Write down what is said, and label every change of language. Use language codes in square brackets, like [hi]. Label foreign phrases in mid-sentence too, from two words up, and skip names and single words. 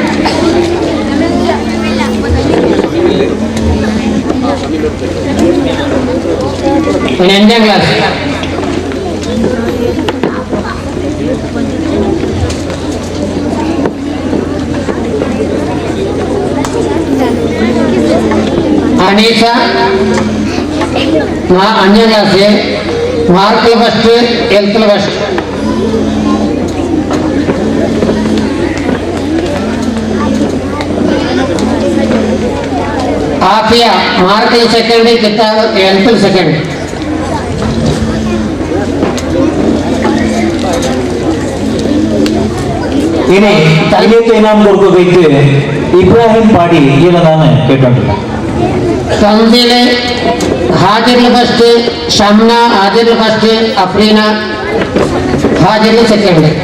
[kn] ಇನ್ನು 8ನೇ ಕ್ಲಾಸ್ ಅನೀಸಾ 5ನೇ ಕ್ಲಾಸ್, [en] mark first, health first. ಆಫಿಯಾ mark second, ಕಿತಾಬ್ health second. [ml] ഇനി തയ്യത്ത് ഇനാം കൊടുക്കുകയ്ക്ക് ഇബ്രാഹിം പാടി ഇവനാണ് കേട്ടിട്ടുണ്ട്. തൻസീല് ഹാജിറിൽ ഫസ്റ്റ്, ഷംന ഹാജിറിൽ ഫസ്റ്റ്, അഫ്രീന ഹാജിറിൽ സെക്കൻഡ്.